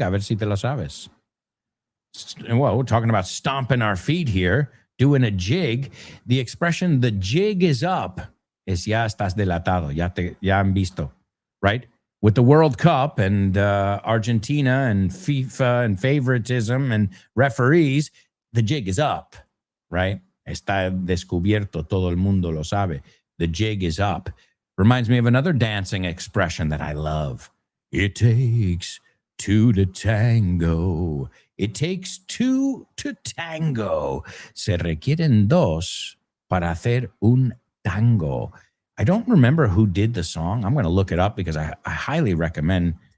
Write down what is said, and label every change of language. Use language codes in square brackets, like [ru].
[es] A ver si te lo sabes. [en] Well, we're talking about stomping our feet here, doing a jig. The expression, the jig is up, [es] es ya estás delatado, ya han visto, right? [en] With the World Cup and Argentina and FIFA and favoritism and referees, the jig is up, right? [es] Está descubierto, todo el mundo lo sabe. [en] The jig is up. Reminds me of another dancing expression that I love. It takes two to tango. It takes two to tango. [es] Se requieren dos para hacer un tango. [en] I don't remember who did the song. I'm going to look it up because I highly recommend.